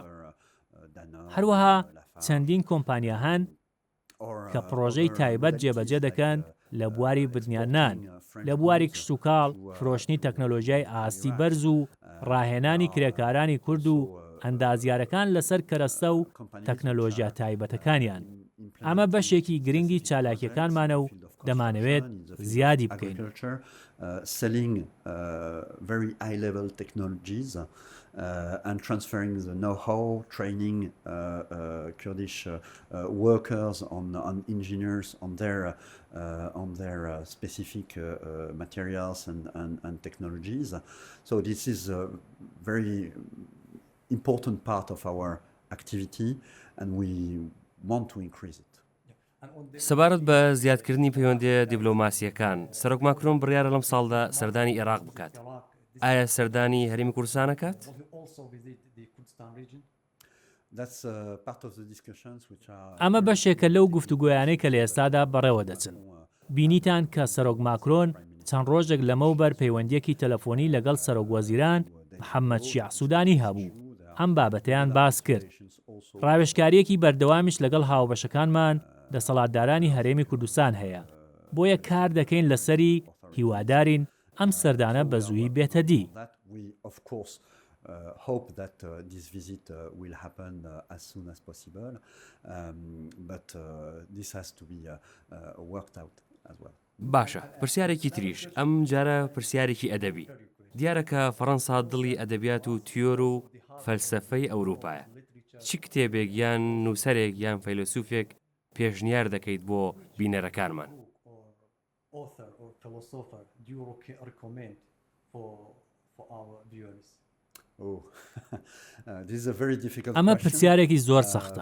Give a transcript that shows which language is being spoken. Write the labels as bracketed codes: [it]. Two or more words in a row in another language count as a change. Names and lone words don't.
[ckb] هەروەها چەندین کۆمپانیا هەن کە پرۆژەی تایبەت جێبەجێ دەکەن لە بواری بردنیانان، لە بواری کشت و کاڵ، فرۆشتنی تەکنۆلۆژیای ئاستی بەرز و ڕاهێنانی کرێکارانی کورد و ئەندازیارەکان لەسەر کەرەستە و تەکنۆلۆژیا تایبەتەکانیان. ئەمە بەشێکی گرنگی چالاکیەکانمانە و دەمانەوێت زیادی بکەین. [en] Selling very high-level technologies and transferring the know-how, training Kurdish workers on engineers on their specific materials and technologies. So this is a very important part of our activity, and we want to increase it. [ckb] سەبارەت بە زیادکردنی پەیوەندی دیبلۆماسیەکان، سەرۆک ماکرۆن بڕیارە لەم ساڵدا سەردانی عێراق بکات. ئایا سەردانی هەرێمی کوردستان ئەکات؟ ئەمە بەشێکە لەو گفتوگۆیانەی کە لە ئێستادا بەڕێوە دەچن. بینیتان کە سەرۆک ماکرۆن چەند ڕۆژێک لەمەوبەر پەیوەندیەکی تەلەفۆنی لەگەڵ سەرۆک وەزیران محەممەد شیع سوودانی هەبوو. ئەم بابەتەیان باس کرد. ڕاوێژکاریەکی بەردەوامیش لەگەڵ هاوبەشەکانمان دەسەڵاتدارانی هەرێمی کوردستان هەیە بۆیە کار دەکەین لەسەری هیوادارین ئەم سەردانە بە زوویی بێتە دی. [en] Hope that this visit will happen as soon as possible, but this has to be worked out as well. [ckb] باشە، پرسیارێکی تریش ئەم جارە پرسیارێکی ئەدەبی. دیارە کە فەرەنسا دڵی ئەدەبیات و تیۆر و فەلسەفەی ئەوروپایە. چ کتێبێک یان نووسەرێک یان فەیلسوفێک پێشنیار دەکەیت بۆ بینەرەکانمان؟ ئەمە پرسیارێکی زۆر سەختە.